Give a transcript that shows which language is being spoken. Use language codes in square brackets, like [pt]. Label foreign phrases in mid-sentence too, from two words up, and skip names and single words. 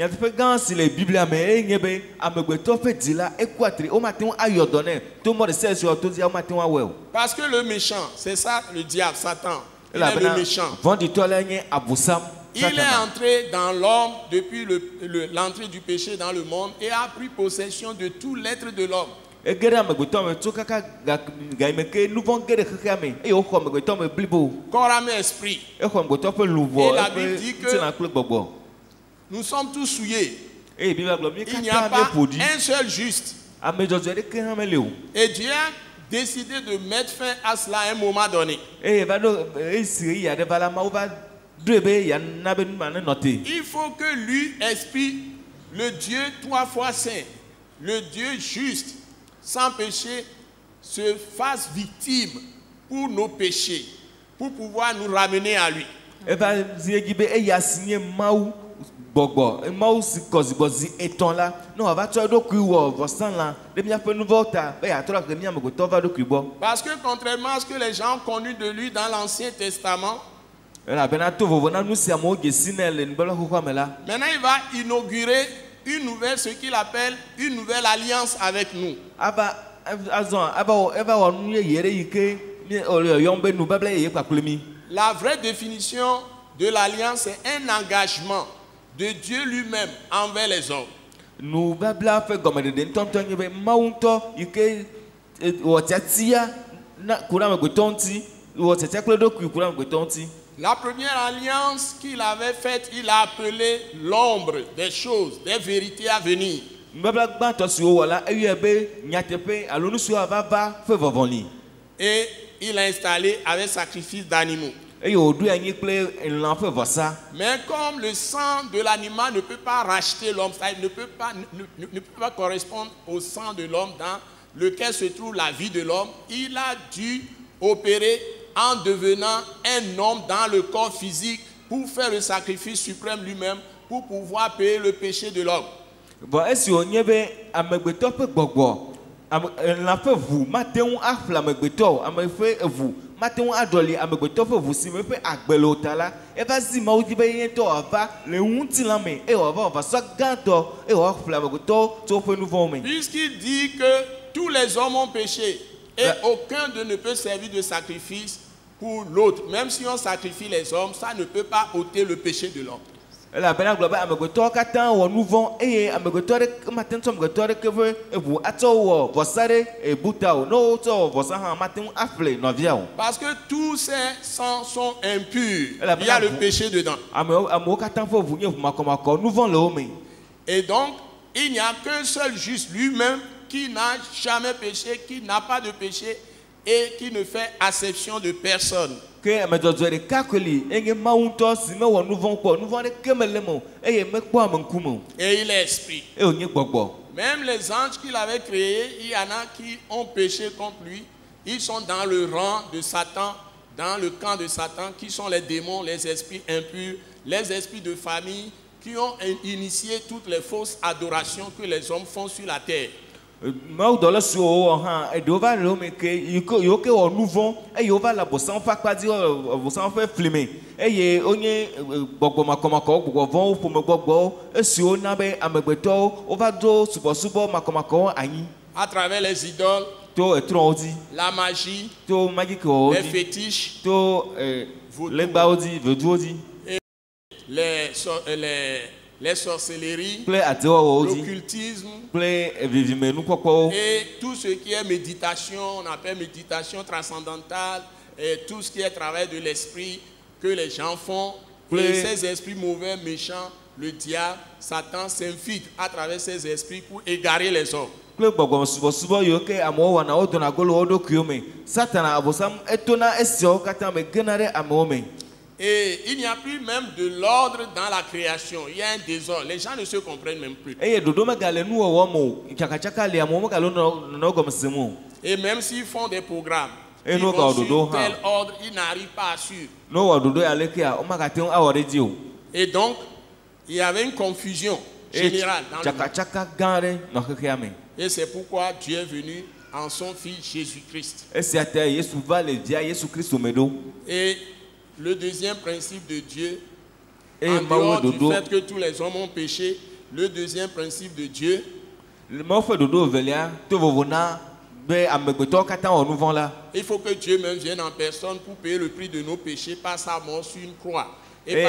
[fr] Parce que le méchant, c'est ça le diable, Satan. Il est le méchant. Il est entré dans l'homme depuis l'entrée du péché dans le monde et a pris possession de tout l'être de l'homme. Et guérir [ee] amegbetɔ me tso kaka gaime ke nu vɔ̃ ge ɖe xexea me eye woxɔ amegbetɔ me blibo. [fr] corps, âme et esprit. [ee] Exɔ amegbetɔ ƒe luʋɔ [fr] Et la Bible dit que [ee] ŋutilã kple gbɔgbɔ. [fr] nous sommes tous souillés. [ee] Eye Biblia gblɔ mi [fr] Il n'y a [ee] katã [fr] pas [ee] míeƒo ɖi. [fr] un seul juste. [ee] Ame dzɔdzɔe ɖeke hã meli o. [fr] Et Dieu a décidé de mettre fin à cela à un moment donné. [ee] Eye va ɖo esi ɣeyiɣi aɖe va la Mawu va ɖoe be yeana be nu ma nenɔ te. [fr] Il faut que lui, esprit, le Dieu trois fois saint, le Dieu juste, sans péché, se fasse victime pour nos péchés, pour pouvoir nous ramener à lui. [ee] Eva zi edzi be eya si nye Mawu gbɔgbɔ, Mawu si kɔ zigbɔzi etɔ̃ la, ne wòava tsɔ eɖokui wɔ vɔsalã ɖe míaƒe nu vɔ̃wo ta be yeatrɔ he mía amegbetɔwo va eɖokui gbɔ. [fr] Parce que contrairement à ce que les gens ont connu de lui dans l'Ancien Testament, [ee] Elabena to vovo na nu si amewo dze si nɛ le nubabla xoxoa me la. [fr] maintenant il va inaugurer une nouvelle, ce qu'il appelle une nouvelle alliance avec nous. [ee] Ava azɔ eva wɔ nu yeye ɖe yi ke yɔm be nubabla yeye kpakple mi. [fr] La vraie définition de l'alliance est un engagement de Dieu lui-même envers les hommes. [ee] Nubabla ƒe gɔmeɖeɖe ŋutɔŋutɔ nye be Mawu ŋutɔ yi ke wɔ tiatia na ku ɖe amegbetɔ ŋuti, wɔ tiatia kple eɖokui ku ɖe amegbetɔ ŋuti. [fr] La première alliance qu'il avait faite, il a appelé l'ombre des choses, des vérités à venir. [ee] Nubabla gbãtɔ siwo wɔ la eyɔe be nyateƒe alo nu siwo ava va ƒe vɔvɔli. [fr] Et il a installé avec sacrifice d'animaux. [ee] Eye wòɖoe anyi kple lã ƒe vɔsa. [fr] Mais comme le sang de l'animal ne peut pas racheter l'homme, ça ne peut pas correspondre au sang de l'homme dans lequel se trouve la vie de l'homme, il a dû opérer en devenant un homme dans le corps physique pour faire le sacrifice suprême lui-même, pour pouvoir payer le péché de l'homme. Bon, [ee] esi wònye be amegbetɔ ƒe gbɔgbɔ, lã ƒe ʋu mate ŋu aƒle amegbetɔ, ame ƒe ʋu mate ŋu aɖɔli amegbetɔ ƒe ʋu si me ƒe agbe le o ta la, eva zi Mawu dzi be ye ŋutɔ wòava le ŋutilã me eye wòava wɔvasɔ gãtɔ eye wòaƒle amegbetɔwo tso woƒe nu vɔ̃wo me. [fr] Puisqu'il dit que tous les hommes ont péché et aucun d'eux ne peut servir de sacrifice pour l'autre. Même si on sacrifie les hommes, ça ne peut pas ôter le péché de l'homme. [ee] Elabena gblɔ be amegbetɔwo katã wɔ nu vɔ̃ eye amegbetɔ ɖeke mate ŋu tsɔ amegbetɔ ɖeke ƒe eʋu atsɔ wɔ vɔsa ɖe buta o. Ne wotsɔ wɔ vɔsa hã mate ŋu aƒle nɔvia o. [fr] Parce que tous ces sangs sont impurs. Il y a le péché dedans. [ee] Amewo katã ƒe ʋu nye ʋu makɔmakɔ, nu vɔ̃ le wo me. [fr] Et donc, il n'y a qu'un seul juste lui-même qui n'a jamais péché, qui n'a pas de péché et qui ne fait acception de personne. [ee] Ke ame dzɔdzɔe ɖeka koe li enye Mawu ŋutɔ si mewɔ nu vɔ̃ kpɔ, nu vɔ̃ aɖeke mele me o eye mekpɔ ame ŋkume o. [fr] Et il est esprit. [ee] Eye wònye gbɔgbɔ. [fr] Même les anges qu'il avait créés, il y en a qui ont péché contre lui. Ils sont dans le rang de Satan, dans le camp de Satan, qui sont les démons, les esprits impurs, les esprits de famille, qui ont initié toutes les fausses adorations que les hommes font sur la terre. [ee] Mawu dɔ le siwo wɔ hã eɖewo va le wo me ke yiwo ke wɔ nu vɔ̃ eye wova le abɔsawo ƒe akpa dzi abɔsawo ƒe fli me eye wonye gbɔgbɔ makɔmakɔwo gbɔgbɔ vɔ̃wo ƒome gbɔgbɔwo esiwo na be amegbetɔwo wova do subɔsubɔ makɔmakɔwo anyi. [fr] À travers les idoles, [ee] to etrɔwo dzi, [fr] la magie, [ee] to magikewɔwo [fr] les [ee] dzi, [fr] fétiches, [ee] to legbawo dzi, veduwo dzi, [fr] les sorcelleries, [ee] kple atewɔwɔwo dzi, [fr] l'occultisme [ee] kple vivimenukpɔkpɔwo. [fr] et tout ce qui est méditation, on appelle méditation transcendantale, et tout ce qui est travail de l'esprit que les gens font. Et ces esprits mauvais, méchants, le diable, Satan s'infiltre à travers ces esprits pour égarer les hommes. [ee] Kple gbɔgbɔme subɔsubɔ yiwo ke amewo wɔna wodona go le wo ɖokuiwo me. Satana abɔsam etona esiawo katã me gena ɖe amewo me. [fr] Et il n'y a plus même de l'ordre dans la création. Il y a un désordre. Les gens ne se comprennent même plus. [ee] Eye ɖoɖo megale nuwɔwɔ me o. Tsakatsaka li amewo megale nɔ gɔme sem o. [fr] Et même s'ils font des programmes, Et ils nous, vont quand sur nous, tel ordre, ils n'arrivent pas à suivre. [ee] Ne wɔ ɖoɖo ya lekea wo megate ŋu awɔ ɖe dzi o. [fr] Et donc, il y avait une confusion générale dans le monde. [ee] Tsakatsaka gã aɖe nɔ xexea me. [fr] Et c'est pourquoi Dieu est venu en son Fils Jésus-Christ. [ee] Esia ta Yesu va le via Yesu Kristo me ɖo. [fr] Et le deuxième principe de Dieu, Et en dehors du [ee] dodo. [fr] fait que tous les hommes ont péché, le deuxième principe de Dieu, [ee] Mawu ƒe ɖoɖo evelia to vovo na be amegbetɔwo katã wɔ nu vɔ̃ la. [fr] il faut que Dieu même vienne en personne pour payer le prix de nos péchés par sa mort sur une croix et